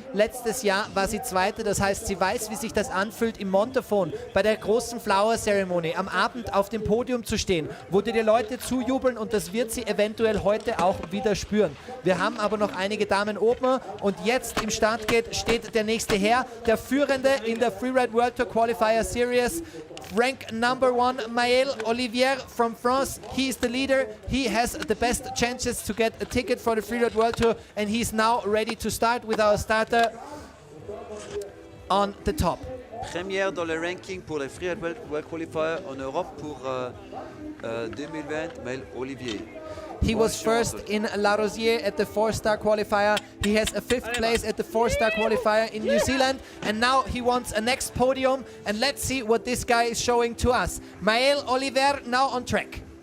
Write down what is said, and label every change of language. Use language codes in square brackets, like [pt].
[de] Letztes Jahr war sie Zweite, das heißt, sie weiß, wie sich das anfühlt, im Monatfon bei der großen Flower Ceremony am Abend auf dem Podium zu stehen, wo dir die Leute zujubeln und das wird sie eventuell heute auch wieder spüren. Wir haben aber noch einige Damen oben und jetzt im Startgate steht der nächste Herr, der Führende in der Freeride World Tour Qualifier Series. [en] Rank number 1, Maël Olivier from France. He is the leader. He has the best chances to get a ticket for the Freeride World Tour and he's now ready to start with our starter on the top. [fr] Première dans le ranking pour les Freeride World Qualifier en Europe pour 2020, Maël Olivier. [en] He was first in La Rosière at the 4-star qualifier. He has a 5th place at the 4-star qualifier in New Zealand. And now he wants a next podium. And let's see what this guy is showing to us. Maël Olivier now on track.